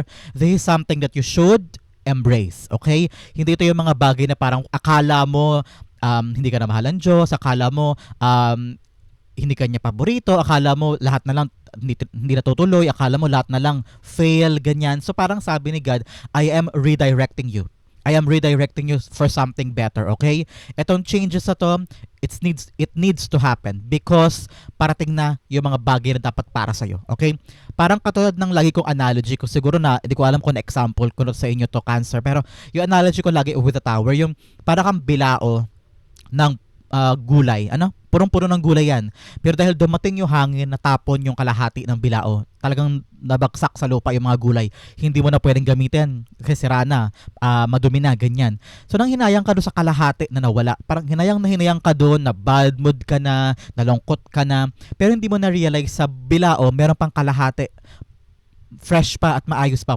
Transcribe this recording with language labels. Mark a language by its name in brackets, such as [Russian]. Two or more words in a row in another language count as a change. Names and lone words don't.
[English] This is something that you should embrace. Okay? [Filipino] Hindi ito yung mga bagay na parang akala mo hindi ka na mahalan Diyos, akala mo hindi ka niya paborito, akala mo lahat na lang hindi natutuloy, akala mo lahat na lang fail, ganyan. So parang sabi ni God, [English] I am redirecting you. I am redirecting you for something better, okay? [Filipino] Etong changes na to, [English] it needs to happen because [Filipino] parating na yung mga bagay na dapat para sa'yo, okay? Parang katulad ng lagi kong analogy ko, siguro na, hindi ko alam kung na example ko sa inyo to, Cancer, pero yung analogy ko lagi [English] with the tower, [Filipino] yung parang kang bilao ng gulay. Ano? Punong-puno ng gulay yan. Pero dahil dumating yung hangin, natapon yung kalahati ng bilao. Talagang nabagsak sa lupa yung mga gulay. Hindi mo na pwedeng gamitin kasi sira na, madumi na, ganyan. So nang hinayang ka doon sa kalahati na nawala, parang hinayang ka doon, na [English] bad mood [Filipino] ka na, nalungkot ka na, pero hindi mo na realize sa bilao, meron pang kalahati fresh pa at maayos pa.